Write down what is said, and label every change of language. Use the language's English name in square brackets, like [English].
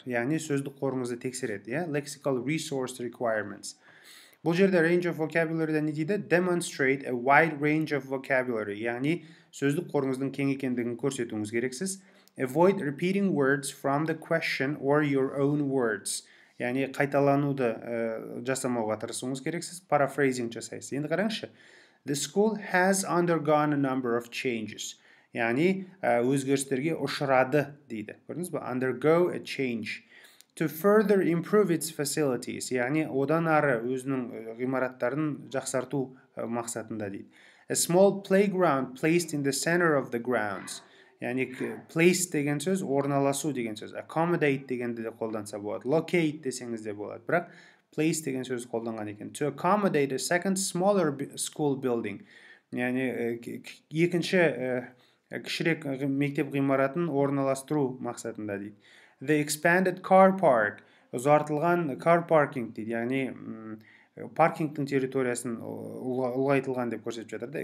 [Kazakh] Яғни сөздік қорыңызды тексереді. [English] Lexical resource requirements. [Kazakh] Бұл жерде range of vocabulary не дейді? [English] Demonstrate a wide range of vocabulary. [Kazakh] Яғни сөздік қорыңыздың кең екендігін көрсетуіңіз керексіз. [English] Avoid repeating words from the question or your own words. [Kazakh] Яғни қайталануды жасамауға тырысуыңыз керексіз. Paraphrasing жасайсыз. Енді қараңызшы. [English] The school has undergone a number of changes. [Kazakh] Яғни өзгерістерге ұшырады дейді. Көрдіңіз бе? [English] Undergo a change. To further improve its facilities. [Kazakh] Яғни одан ары өзінің ғимараттарын жақсарту мақсатында дейді. [English] A small playground placed in the center of the grounds. [Kazakh] Яғни place деген сөз орналасу деген сөз. Accommodate дегенді де қолданса болады. Locate десеңіз де болады. Бірақ place деген сөз қолданған екен. [English] To accommodate a second smaller school building. [Kazakh] Яғни екінші кішірек мектеп ғимаратын орналастыру мақсатында дейді. [English] The expanded car park, [Kazakh] ұзартылған car parking дейді, яғни паркингтің территориясын ұлғайтылған деп көрсетіп жатыр.